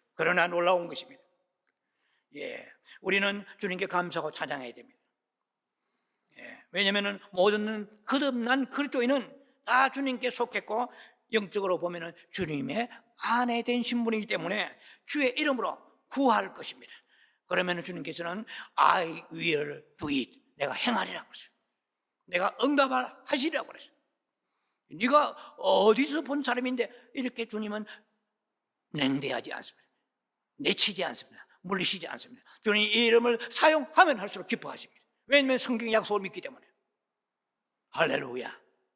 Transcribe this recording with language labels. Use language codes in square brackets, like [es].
[ko] 그러나 놀라운 것입니다. 예, 우리는 주님께 감사하고 찬양해야 됩니다. 예, 왜냐하면 모든 거듭난 그리스도인은 다 주님께 속했고 영적으로 보면 주님의 아내 된 신분이기 때문에 주의 이름으로 구할 것입니다. 그러면 주님께서는 [en] I will do it. [ko] 내가 행하리라고 그랬어요. 내가 응답하시리라고 그랬어요. 네가 어디서 본 사람인데 이렇게 주님은 냉대하지 않습니다. 내치지 않습니다. 물리시지 않습니다. 주님 이 이름을 사용하면 할수록 기뻐하십니다. 왜냐하면 성경 약속을 믿기 때문에. 할렐루야.